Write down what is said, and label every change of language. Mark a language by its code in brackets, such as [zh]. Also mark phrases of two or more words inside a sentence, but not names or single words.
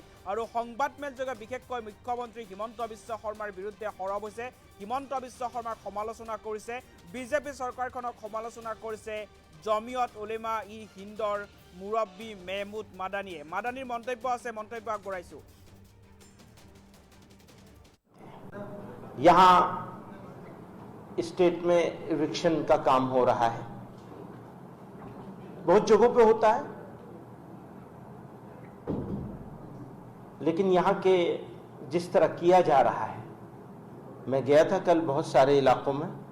[as] আৰু সংবাদমেলযোগে বিশেষকৈ মুখ্যমন্ত্ৰী হিমন্ত বিশ্ব শৰ্মাৰ বিৰুদ্ধে সৰব হৈছে। হিমন্ত বিশ্ব শৰ্মাক সমালোচনা কৰিছে, বিজেপি চৰকাৰখনক সমালোচনা কৰিছে জমিয়ত উলেমা ই হিন্দৰ মুৰব্বী মেহমুদ মাদানীয়ে। মাদানীৰ মন্তব্য আছে, মন্তব্য আগবঢ়াইছো। [hi] यहाँ स्टेट में इविक्शन का काम हो रहा है, बहुत जगहों पे होता है, लेकिन यहाँ के जिस तरह किया जा रहा है, मैं गया था कल बहुत सारे इलाकों में,